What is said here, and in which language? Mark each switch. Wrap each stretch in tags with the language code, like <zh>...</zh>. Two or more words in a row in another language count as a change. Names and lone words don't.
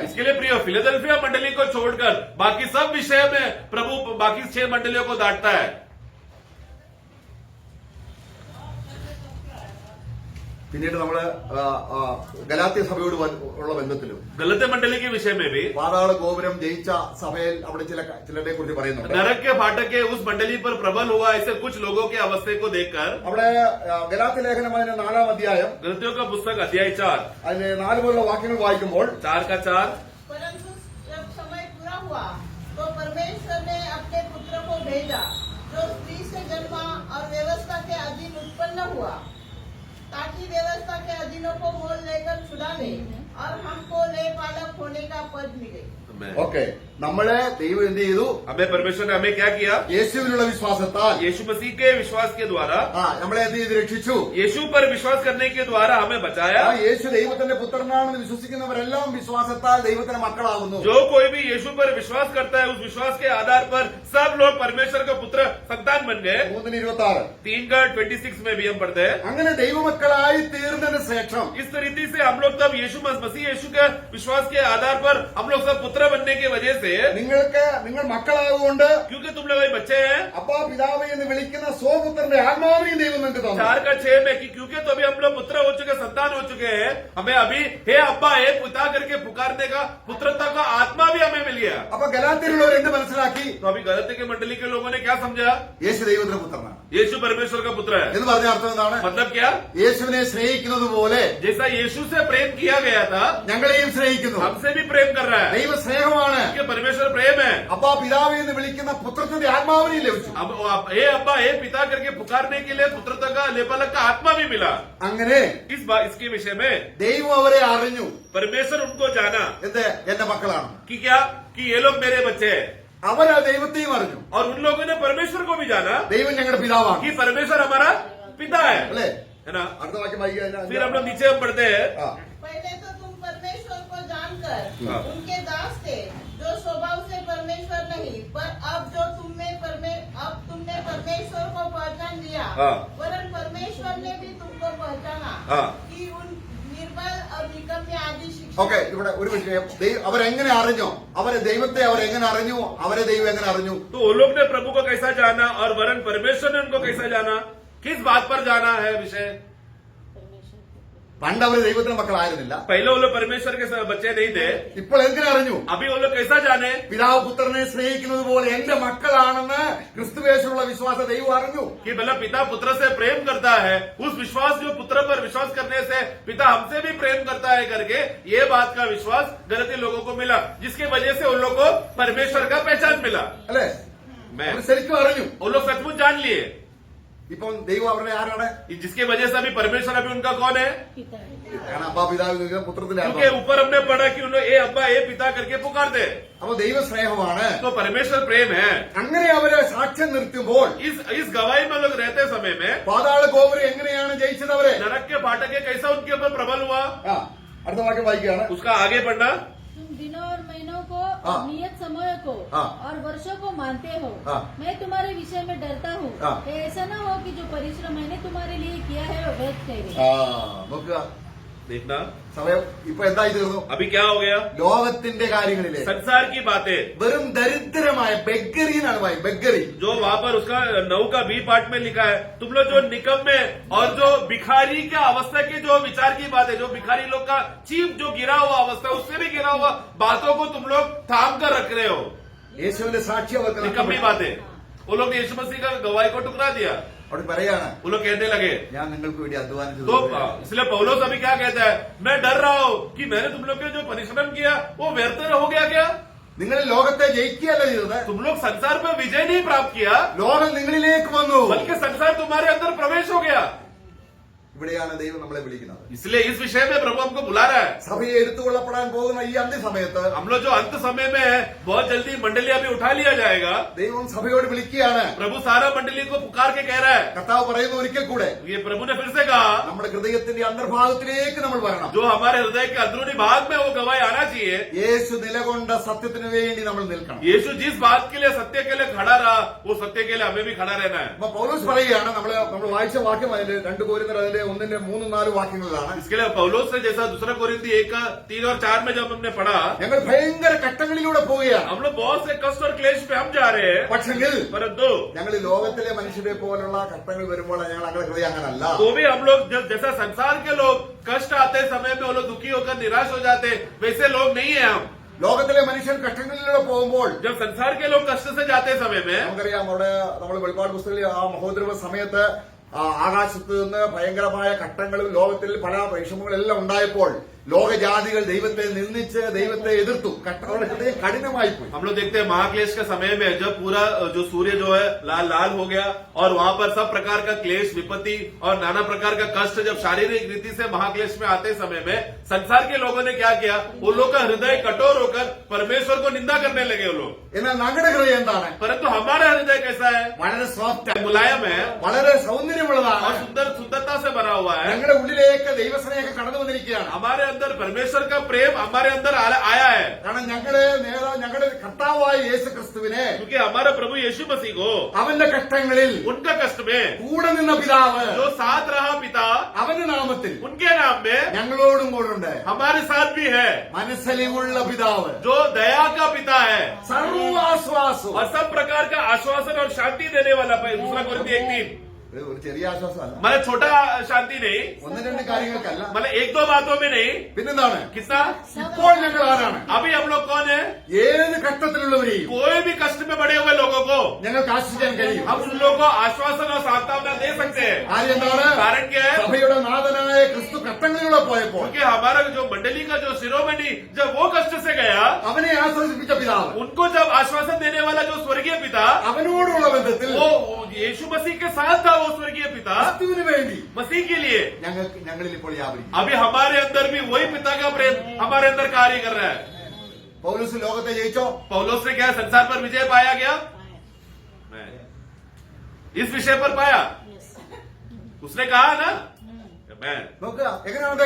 <hi>इसके लिए प्रिय फिलाडेल्फिया मंडली को छोड़कर बाकी सब विषय में प्रभु बाकी 6 मंडलियों को डांटता है।</hi> <ml>പിന്നീട് നമ്മള് ഗലാത്യ സഭയോട് ഉള്ള ബന്ധത്തിലും</ml> <hi>गलत मंडली के विषय में भी</hi> <ml>പാതാള ഗോപുരം ജയിച്ച സഭയിൽ അവിടെ ചിലരെ കുറിച്ച് പറയുന്നുണ്ട്.</ml> <hi>नरक के फाटक के उस मंडली पर प्रबल हुआ ऐसे कुछ लोगों के अवस्था को देखकर</hi> <ml>അവിടെ ഗലാത്യ ലേഖനം അതിന്റെ 4-ാം അധ്യായം</ml> <hi>गलतियों का पुस्तक अध्याय 4</hi> <ml>അതിന് 4 മുതലുള്ള വാക്യങ്ങൾ വായിക്കുമ്പോൾ</ml> <hi>4 का 4 परंतु जब समय पूरा हुआ तो परमेश्वर ने अपने पुत्र को भेजा जो स्त्री से जन्मा और व्यवस्था के अधीन उत्पन्न हुआ ताकि व्यवस्था के अधीनों को मोल लेकर छुड़ा ले और हमको ले पालक होने का पद मिले।</hi> <ml>ഓക്കെ, നമ്മളെ ദൈവം എന്ത് ചെയ്തു?</ml> <hi>हमें परमेश्वर ने हमें क्या किया?</hi> <ml>യേശുവിനുള്ള വിശ്വാസത്താൽ</ml> <hi>यीशु मसीह के विश्वास के द्वारा</hi> <ml>നമ്മളെ എന്ത് ചെയ്ത് രക്ഷിച്ചു?</ml> <hi>यीशु पर विश्वास करने के द्वारा हमें बचाया।</hi> <ml>യേശു ദൈവത്തിന്റെ പുത്രനാണെന്ന് വിശ്വസിക്കുന്നവരെല്ലാം വിശ്വാസത്താൽ ദൈവത്തിന്റെ മക്കളാകുന്നു.</ml> <hi>जो कोई भी यीशु पर विश्वास करता है उस विश्वास के आधार पर सब लोग परमेश्वर का पुत्र संतान बन गए। 3:26 3 का 26 में भी हम पढ़ते हैं।</hi> <ml>അങ്ങനെ ദൈവമക്കളായി തീർന്നതിന് ശേഷം</ml> <hi>इस तरीके से हम लोग तब मसीह यीशु के विश्वास के आधार पर हम लोग सब पुत्र बनने की वजह से,</hi> <ml>നിങ്ങൾ മക്കളാകുകൊണ്ട്</ml> <hi>क्योंकि तुम लोग बच्चे हैं,</hi> <ml>അപ്പാ പിതാവേ എന്ന് വിളിക്കുന്ന സ്വപുത്രന്റെ ആത്മാവിനെയും ദൈവം നിങ്ങൾക്ക് തന്നു.</ml> <hi>4 का 6 में कि क्योंकि तो अभी हम लोग पुत्र हो चुके, संतान हो चुके हैं, हमें अभी हे अब्बा हे पिता करके पुकारने का पुत्रता का आत्मा भी हमें मिल गया।</hi> <ml>അപ്പൊ ഗലാത്യരുള്ളവർ എന്ത് മനസ്സിലാക്കി?</ml> <hi>तो अभी गलती के मंडली के लोगों ने क्या समझा?</hi> <ml>യേശു ദൈവത്തിന്റെ പുത്രനാണ്</ml> <hi>यीशु परमेश्वर का पुत्र है।</hi> <ml>എന്ന് പറഞ്ഞ अर्थം എന്താണ്?</ml> <hi>मतलब क्या?</hi> <ml>യേശുവിനെ സ്നേഹിക്കുന്നത് പോലെ</ml> <hi>जैसा यीशु से प्रेम किया गया था,</hi> <ml>ഞങ്ങളെയും സ്നേഹിക്കുന്നു.</ml> <hi>हमसे भी प्रेम कर रहा है।</hi> <ml>ദൈവ സ്നേഹമാണ്.</ml> <hi>कि परमेश्वर प्रेम है।</hi> <ml>അപ്പാ പിതാവേ എന്ന് വിളിക്കുന്ന പുത്രത്തിന്റെ ആത്മാവിനെയും ലഭിച്ചു.</ml> <hi>अब हे अब्बा हे पिता करके पुकारने के लिए पुत्रता का लेपालक का आत्मा भी मिला।</hi> <ml>അങ്ങനെ</ml> <hi>इसके विषय में</hi> <ml>ദൈവം അവരെ അറിഞ്ഞു.</ml> <hi>परमेश्वर उनको जाना</hi> <ml>എന്ത്? എന്റെ മക്കളാണ്.</ml> <hi>कि क्या कि ये लोग मेरे बच्चे हैं।</hi> <ml>അവരാ ദൈവത്തെയും അറിഞ്ഞു.</ml> <hi>और उन लोगों ने परमेश्वर को भी जाना</hi> <ml>ദൈവം ഞങ്ങളുടെ പിതാവാണ്.</ml> <hi>कि परमेश्वर हमारा पिता है,</hi> <ml>അല്ലേ?</ml> <hi>है ना?</hi> <ml>അടുത്ത വാക്യം വായിക്കുക.</ml> <hi>फिर हम लोग नीचे हम पढ़ते हैं। पहले तो तुम परमेश्वर को जानकर हाँ। उनके दास थे जो स्वभाव से परमेश्वर नहीं, पर अब तुमने परमेश्वर को पहचान लिया, हाँ। वरन परमेश्वर ने भी तुमको पहचाना हाँ। कि उन निर्बल और निकम्य आदि शिक्षा।</hi> <ml>ഓക്കെ, ഇവിടെ ഒരു വിഷയം. അവരെങ്ങനെ അറിഞ്ഞു? അവരെ ദൈവത്തെ അവരെങ്ങനെ അറിഞ്ഞു? അവരെ ദൈവം എങ്ങനെ അറിഞ്ഞു?</ml> <hi>तो वो लोग ने प्रभु को कैसा जाना और वरन परमेश्वर ने उनको कैसा जाना? किस बात पर जाना है विषय?</hi> <ml>പണ്ട് അവര് ദൈവത്തിന്റെ മക്കളായിരുന്നില്ല.</ml> <hi>पहले वो लोग परमेश्वर के बच्चे नहीं थे,</hi> <ml>ഇപ്പോൾ എങ്ങനെ അറിഞ്ഞു?</ml> <hi>अभी वो लोग कैसा जाने?</hi> <ml>പിതാവ് പുത്രനെ സ്നേഹിക്കുന്നത് പോലെ എന്റെ മക്കളാണെന്ന് ക്രിസ്തുവേശുള്ള വിശ്വാസ ദൈവം അറിഞ്ഞു.</ml> <hi>कि मतलब पिता पुत्र से प्रेम करता है, उस विश्वास जो पुत्र पर विश्वास करने से पिता हमसे भी प्रेम करता है करके ये बात का विश्वास गलती लोगों को मिला, जिसकी वजह से उन लोगों को परमेश्वर का पहचान मिला।</hi> <ml>അല്ലെ?</ml> <hi>मैं</hi> <ml>അവര് ശരിക്കും അറിഞ്ഞു.</ml> <hi>वो लोग सचमुच जान लिए,</hi> <ml>ഇപ്പം ദൈവം അവരുടെ ആരാണ്?</ml> <hi>जिसकी वजह से अभी परमेश्वर अभी उनका कौन है? पिता है।</hi> <ml>കാരണം അപ്പാ പിതാവ് എന്ന് വിളിക്കുന്ന പുത്രത്തിന്റെ</ml> <hi>क्योंकि</hi> <ml>ആത്മാവ്.</ml> <hi>ऊपर हमने पढ़ा कि उन्होंने ए अब्बा ए पिता करके पुकारते,</hi> <ml>അപ്പൊ ദൈവ സ്നേഹമാണ്.</ml> <hi>तो परमेश्वर प्रेम है।</hi> <ml>അങ്ങനെ അവരെ സാക്ഷ്യം നിർത്തുമ്പോൾ</ml> <hi>इस गवाही में लोग रहते समय में</hi> <ml>പാതാള ഗോപുരം എങ്ങനെയാണ് ജയിച്ചത് അവരെ?</ml> <hi>नरक के फाटक के कैसा उनके ऊपर प्रबल हुआ?</hi> <ml>അടുത്ത വാക്യം വായിക്കുകയാണ്.</ml> <hi>उसका आगे पढ़ना। तुम दिनों और महीनों को हाँ। और नियत समय को हाँ। और वर्षों को मानते हो। हाँ। मैं तुम्हारे विषय में डरता हूँ। हाँ। ऐसा न हो कि जो परिश्रम मैंने तुम्हारे लिए किया है वो व्यर्थ ठहरे।</hi> <ml>നോക്കുക,</ml> <hi>देखना</hi> <ml>സമയം ഇപ്പൊ എന്തായി തീർന്നു?</ml> <hi>अभी क्या हो गया?</hi> <ml>ലോകത്തിന്റെ കാര്യങ്ങളിലെ</ml> <hi>संसार की बातें,</hi> <ml>വെറും ദരിദ്രമായ ബെഗ്ഗറി എന്നാണ് പറയുന്നത്. ബെഗ്ഗറി.</ml> <hi>जो वहाँ पर उसका 9 का</hi> <en>B part</en> <hi>में लिखा है, तुम लोग जो निकम्मे और जो भिखारी के अवस्था के जो विचार की बात है, जो भिखारी लोग का चीप जो गिरा हुआ अवस्था, उससे भी गिरा हुआ बातों को तुम लोग थाम कर रख रहे हो।</hi> <ml>യേശുവിന്റെ സാക്ഷി അവർക്ക്</ml> <hi>निकम्मी बातें, वो लोग ने यीशु मसीह का गवाही को टुकड़ा दिया।</hi> <ml>അവിടെ പറയാണ്,</ml> <hi>वो लोग कहने लगे,</hi> <ml>ഞാൻ നിങ്ങൾക്ക് വേണ്ടി അധ്വാനിച്ചു.</ml> <hi>तो इसलिए पौलुस अभी क्या कहता है? मैं डर रहा हूँ कि मैंने तुम लोग के जो परिश्रम किया वो व्यर्थ हो गया क्या?</hi> <ml>നിങ്ങൾ ലോകത്തെ ജയിക്കുകയല്ല ചെയ്തത്.</ml> <hi>तुम लोग संसार पर विजय नहीं प्राप्त किया,</hi> <ml>ലോകം നിങ്ങളിലേക്ക് വന്നു.</ml> <hi>बल्कि संसार तुम्हारे अंदर प्रवेश हो गया।</hi> <ml>ഇവിടെയാണ് ദൈവം നമ്മളെ വിളിക്കുന്നത്.</ml> <hi>इसलिए इस विषय में प्रभु हमको बुला रहा है.</hi> <ml>സഭയെ എടുത്തുകൊള്ളപ്പെടാൻ പോകുന്ന ഈ അന്ത്യസമയത്ത്</ml> <hi>हम लोग जो अंत समय में है, बहुत जल्दी मंडली अभी उठा लिया जाएगा.</hi> <ml>ദൈവം സഭയോട് വിളിക്കുകയാണ്.</ml> <hi>प्रभु सारा मंडली को पुकार के कह रहा है.</hi> <ml>കർത്താവ് പറയുന്ന ഒരിക്കൽ കൂടെ</ml> <hi>ये प्रभु ने फिर से कहा,</hi> <ml>നമ്മുടെ ഹൃദയത്തിന്റെ അന്തർഭാഗത്തിലേക്ക് നമ്മൾ വരണം.</ml> <hi>जो हमारे हृदय के अंदरूनी भाग में वो गवाही आना चाहिए.</hi> <ml>യേശു നിലകൊണ്ട സത്യത്തിന് വേണ്ടി നമ്മൾ നിൽക്കണം.</ml> <hi>यीशु जिस बात के लिए सत्य के लिए खड़ा रहा, वो सत्य के लिए हमें भी खड़ा रहना है.</hi> <ml>അപ്പൊ പൗലോസ് പറയുകയാണ്, നമ്മൾ വായിച്ച വാക്യം അതിന്റെ 2 കൊരിന്ത്യർ അതിന്റെ 1-3-4 വാക്യങ്ങളിലാണ്.</ml> <hi>इसके लिए पौलुस ने जैसा दूसरा कोरिन्थी 1:3-4 में जब हमने पढ़ा,</hi> <ml>ഞങ്ങൾ ഭയങ്കര ഘട്ടങ്ങളിലൂടെ പോവുകയാണ്.</ml> <hi>हम लोग बहुत से कष्ट और क्लेश पे हम जा रहे हैं.</hi> <ml>പക്ഷെങ്കിൽ</ml> <hi>परंतु</hi> <ml>ഞങ്ങൾ ഈ ലോകത്തിലെ മനുഷ്യരെ പോലുള്ള ഘട്ടങ്ങൾ വരുമ്പോൾ ഞങ്ങൾ അങ്ങനെ ഹൃദയം അങ്ങനല്ല.</ml> <hi>तो भी हम लोग जैसा संसार के लोग कष्ट आते समय में वो लोग दुखी होकर निराश हो जाते, वैसे लोग नहीं है हम.</hi> <ml>ലോകത്തിലെ മനുഷ്യൻ ഘട്ടങ്ങളിലൂടെ പോകുമ്പോൾ</ml> <hi>जब संसार के लोग कष्ट से जाते समय में,</hi> <ml>നമുക്കറിയാം, അവിടെ നമ്മൾ വെളിപ്പാട് പുസ്തകത്തിൽ ആ മഹോദ്രവ സമയത്ത് ആകാശത്ത് നിന്ന് ഭയങ്കരമായ ഘട്ടങ്ങളും ലോകത്തിൽ പല വിഷമങ്ങളെല്ലാം ഉണ്ടായപ്പോൾ ലോകജാതികൾ ദൈവത്തെ നിന്ദിച്ച് ദൈവത്തെ എതിർത്തു. അവരുടെ ഹൃദയം കഠിനമായി പോയി.</ml> <hi>हम लोग देखते हैं महाक्लेश के समय में जब पूरा जो सूर्य जो है लाल लाल हो गया और वहां पर सब प्रकार का क्लेश विपत्ति और नाना प्रकार का कष्ट जब शारीरिक रीति से महाक्लेश में आते समय में संसार के लोगों ने क्या किया, वो लोग का हृदय कठोर होकर परमेश्वर को निंदा करने लगे वो लोग.</hi> <ml>എന്നാൽ ഞങ്ങളുടെ ഹൃദയം എന്താണ്?</ml> <hi>परंतु हमारा हृदय कैसा है?</hi> <ml>വളരെ സോഫ്റ്റ്,</ml> <hi>मुलायम है</hi> <ml>വളരെ</ml> <hi>और</hi> <ml>സൗന്ദര്യമുള്ളതാണ്.</ml> <hi>सुंदरता से भरा हुआ है.</hi> <ml>ഞങ്ങളുടെ ഉള്ളിലേക്ക് ദൈവസ്നേഹം കടന്നു വന്നിരിക്കുകയാണ്.</ml> <hi>हमारे अंदर परमेश्वर का प्रेम हमारे अंदर आया है.</hi> <ml>കാരണം ഞങ്ങളുടെ കർത്താവായ യേശു ക്രിസ്തുവിനെ</ml> <hi>क्योंकि हमारा प्रभु यीशु मसीह को</hi> <ml>അവന്റെ കഷ്ടങ്ങളിൽ</ml> <hi>उनका कष्ट में</hi> <ml>കൂടെ നിന്ന പിതാവ്</ml> <hi>जो साथ रहा पिता,</hi> <ml>അവന്റെ നാമത്തിൽ</ml> <hi>उनके नाम में</hi> <ml>ഞങ്ങളോടും കൂടെ ഉണ്ട്.</ml> <hi>हमारे साथ भी है.</hi> <ml>മനസ്സലിവുള്ള പിതാവ്,</ml> <hi>जो दया का पिता है</hi> <ml>സർവാശ്വാസവും.</ml> <hi>और सब प्रकार का आश्वासन और शांति देने वाला. दूसरा कोरिन्थी 1:3</hi> <ml>ഒരു ചെറിയ ആശ്വാസമല്ല,</ml> <hi>मतलब छोटा शांति नहीं,</hi> <ml>1-2 കാര്യങ്ങൾക്കല്ല.</ml> <hi>मतलब 1-2 बातों में नहीं.</hi> <ml>പിന്നെന്താണ്?</ml> <hi>कितना?</hi> <ml>ഇപ്പോൾ ഞങ്ങൾ ആരാണ്?</ml> <hi>अभी हम लोग कौन है?</hi> <ml>ഏത് ഘട്ടത്തിലുള്ളവരെയും</ml> <hi>कोई भी कष्ट में पड़े हुए लोगों को</hi> <ml>ഞങ്ങൾക്ക് ആശ്രയിക്കാൻ കഴിയും.</ml> <hi>हम उन लोगों को आश्वासन और सांत्वना दे सकते हैं.</hi> <ml>ആരെന്താണ്?</ml> <hi>कारण क्या है?</hi> <ml>സഭയുടെ നാഥനായ ക്രിസ്തു ഘട്ടങ്ങളിലൂടെ പോയപ്പോൾ</ml> <hi>क्योंकि हमारा जो मंडली का जो शिरोमणि जब वो कष्ट से गया,</hi> <ml>അവനെ ആശ്വസിപ്പിച്ച പിതാവ്</ml> <hi>उनको जब आश्वासन देने वाला जो स्वर्गीय पिता,</hi> <ml>അവനോടുള്ള ബന്ധത്തിൽ</ml> <hi>वो यीशु मसीह के साथ था. वो स्वर्गीय पिता</hi> <ml>ക്രിസ്തുവിന് വേണ്ടി</ml> <hi>मसीह के लिए</hi> <ml>ഞങ്ങളിൽ ഇപ്പോൾ വ്യാപരിക്കും.</ml> <hi>अभी हमारे अंदर भी वही पिता का प्रेम हमारे अंदर कार्य कर रहा है.</hi> <ml>പൗലോസ് ലോകത്തെ ജയിച്ചോ?</ml> <hi>पौलुस ने क्या संसार पर विजय पाया गया? मैं इस विषय पर पाया. उसने कहा ना, मैं</hi> <ml>നോക്കുക എങ്ങനെയാണ് അദ്ദേഹം</ml>